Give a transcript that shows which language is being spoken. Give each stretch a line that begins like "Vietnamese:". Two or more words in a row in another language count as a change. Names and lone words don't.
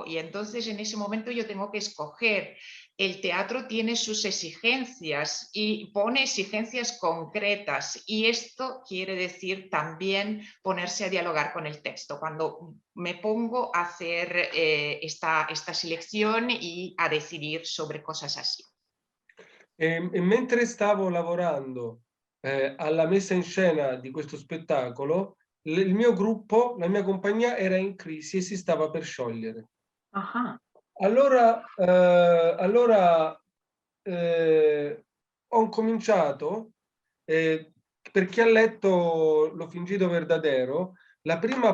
Spanish: Y entonces en ese momento yo tengo que escoger. El teatro tiene sus exigencias y pone exigencias concretas. Y esto quiere decir también ponerse a dialogar con el texto. Cuando me pongo a hacer esta selección y a decidir sobre cosas así.
Italian: E mentre stavo lavorando alla messa in scena di questo spettacolo, il mio gruppo, la mia compagnia era in crisi e si stava per sciogliere.
Spanish: Ajá.
Italian: Allora ho cominciato, per chi ha letto L'ho fingito verdadero, la prima